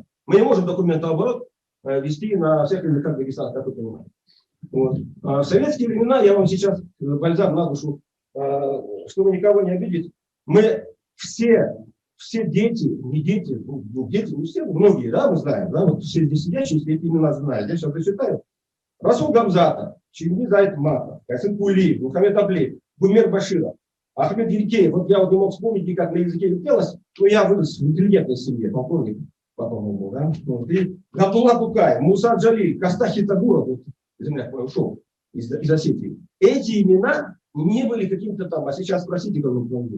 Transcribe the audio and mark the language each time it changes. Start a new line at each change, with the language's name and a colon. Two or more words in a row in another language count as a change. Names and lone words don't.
Russian: Мы не можем документооборот вести на всех языках Дагестана, как вы понимаете. Вот. В советские времена, я вам сейчас бальзам на душу, чтобы никого не обидеть, мы все дети, не все, многие, да, мы знаем, да, вот все здесь сидящие, эти имена знают. Я сейчас зачитаю. Расул Гамзатов, Чингиз Айтматов, Касым Кулиев, Мухаммед Аблеев, Гумер Баширов, Ахмед Елькеев. Вот я вот не мог вспомнить никак на языке пелось, но я вырос в интеллигентной семье, полковник, по-моему, да. Вот. И Габдулла Букаев, Муса Джалиль, Кастахи Тагуров, вот, земляк мой ушел из Осетии. Эти имена не были каким-то там, а сейчас спросите, как он был.